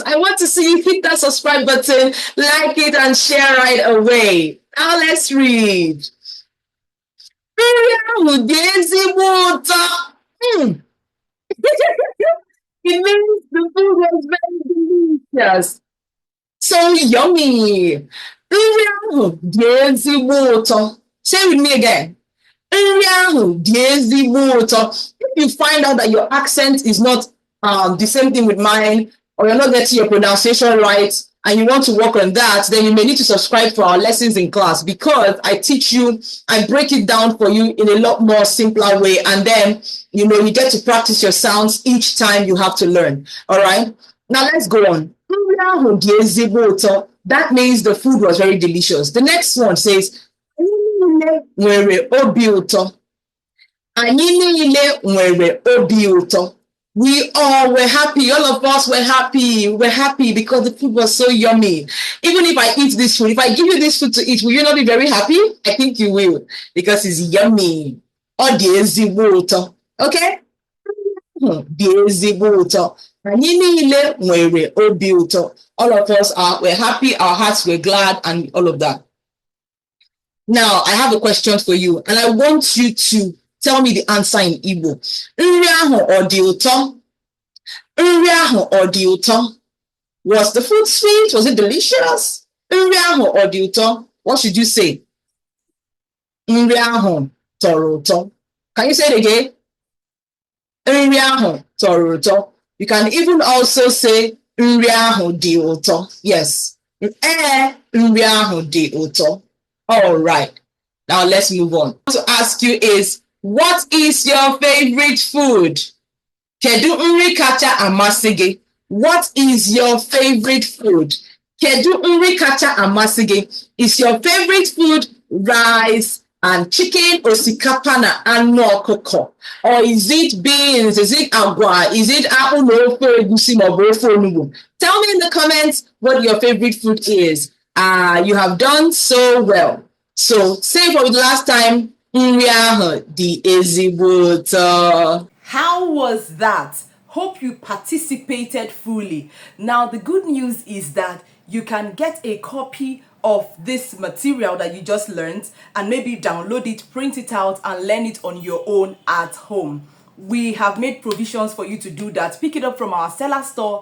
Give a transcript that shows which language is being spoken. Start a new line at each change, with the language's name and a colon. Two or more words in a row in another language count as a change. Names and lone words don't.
English: I want to see you hit that subscribe button, like it, and share right away. Now let's read. It means the food was very delicious. So yummy.
Igbo: Nri ahụ dị ezigbo ụtọ.
English: Say with me again.
Igbo: Nri ahụ dị ezigbo ụtọ.
English: If you find out that your accent is not the same thing with mine, or you're not getting your pronunciation right, and you want to work on that, then you may need to subscribe for our lessons in class, because I teach you, I break it down for you in a lot more simpler way, and then you get to practice your sounds each time you have to learn. All right, now let's go on. That means the food was very delicious. The next one says,
Igbo: niile nwere obi ụtọ. Anyị niile nwere obi ụtọ.
English: We all were happy. All of us were happy. We're happy because the food was so yummy. Even if I eat this food, if I give you this food to eat, will you not be very happy? I think you will because it's yummy.
Igbo: Ọ dị ezigbo ụtọ. Okay? Dị ezigbo ụtọ. Anyị niile nwere obi ụtọ.
English: All of us were happy, our hearts were glad, and all of that. Now, I have a question for you, and I want you to tell me the answer in Igbo.
Igbo: Nri ahụ ọ dị ụtọ? Nri ahụ ọ dị ụtọ?
English: Was the food sweet? Was it delicious?
Igbo: Nri ahụ ọ dị ụtọ?
English: What should you say?
Igbo: Nri ahụ tọrọ ụtọ.
English: Can you say it again?
Igbo: Nri ahụ tọrọ ụtọ.
English: You can even also say
Igbo: nri ahụ dị ụtọ.
English: Yes.
Igbo: Nri ahụ dị ụtọ.
English: All right. Now let's move on. What I want to ask you is, what is your favorite food?
Igbo: Kedu nri kacha amasị gị?
English: What is your favorite food?
Igbo: Kedu nri kacha amasị gị?
English: Is your favorite food rice and chicken,
Igbo: osikapa na anụ ọkụkọ?
English: Or is it beans? Is it agwa? Is it
Igbo: akpụ na ofe egusi ma ọ bụ ofe onugbu?
English: Tell me in the comments what your favorite food is. You have done so well. So say for the last time,
Igbo: nri ahụ dị ezigbo ụtọ.
English: How was that? Hope you participated fully. Now, the good news is that you can get a copy of this material that you just learned and maybe download it, print it out, and learn it on your own at home. We have made provisions for you to do that. Pick it up from our seller store.